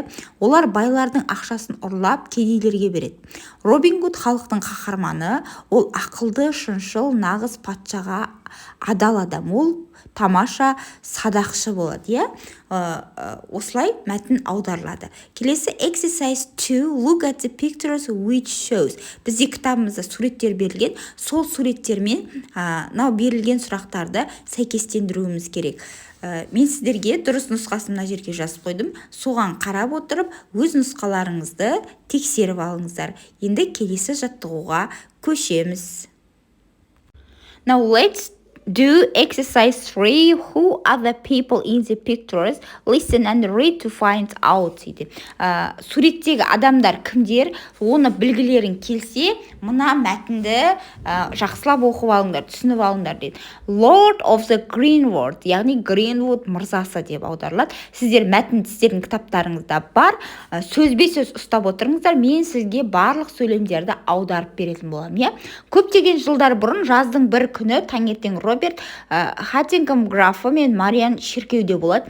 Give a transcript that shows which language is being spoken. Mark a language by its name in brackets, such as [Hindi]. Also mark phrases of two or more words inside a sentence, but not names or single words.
[Kazakh] Олар байлардың ақшасын ұрлап кедейлерге береді. Робин Гуд халықтың қаһарманы, ол ақылды, шыншыл, нағыз патшаға адал адам. Ол тамаша садақшы болады, иә? Осылай мәтін аударылады. Келесі exercise 2. [English] Look at the pictures which shows. [Kazakh] Бізде кітабымызда суреттер берілген. Сол суреттермен берілген сұрақтарды сәйкестендіруіміз керек. Мен сіздерге дұрыс нұсқасын мына жерге жазып қойдым. Соған қарап отырып, өз нұсқаларыңызды тексеріп алыңыздар. Енді келесі жаттығуға көшеміз. [English] Now let's do exercise 3. Who are the people in the pictures? Listen and read to find out. [Kazakh] Суреттегі адамдар кімдер? Оны білгілерің келсе, мына мәтінді жақсылап оқып алыңдар, түсініп алыңдар дейді. [English] Lord of the Greenwood, [Kazakh] яғни Greenwood мырзасы деп аударылады. Сіздер мәтін сіздердің кітаптарыңызда бар. Сөзбе-сөз ұстап отырыңыздар. Мен сізге барлық сөйлемдерді аударып беретін боламын. Көптеген жылдар бұрын жаздың бір күні таңертең Роберт Хаттингем графы мен Мариан шіркеуде болады.